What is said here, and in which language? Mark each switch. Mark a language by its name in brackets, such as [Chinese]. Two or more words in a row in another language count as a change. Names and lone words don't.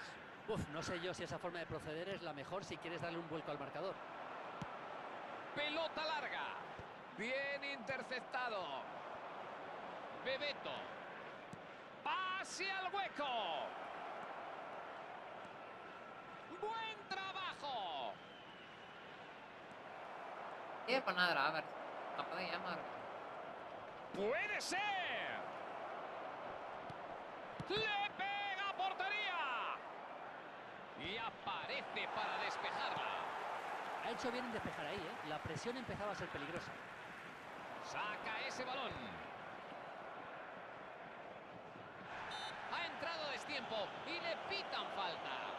[Spanish] Uf, no sé yo si esa forma de proceder es la mejor si quieres darle un vuelco al marcador. Pelota larga. Bien interceptado. Bebeto. Pase al hueco. Buen trabajo. [Tamil] ஏன் பண்ணாதடா வேற. அப்பதான் ஏமாறு. [Spanish] Puede ser. Le pega a portería. Y aparece para despejarla. Ha hecho bien en despejar ahí, ¿eh? La presión empezaba a ser peligrosa. Saca ese balón. Ha entrado a destiempo y le pitan falta.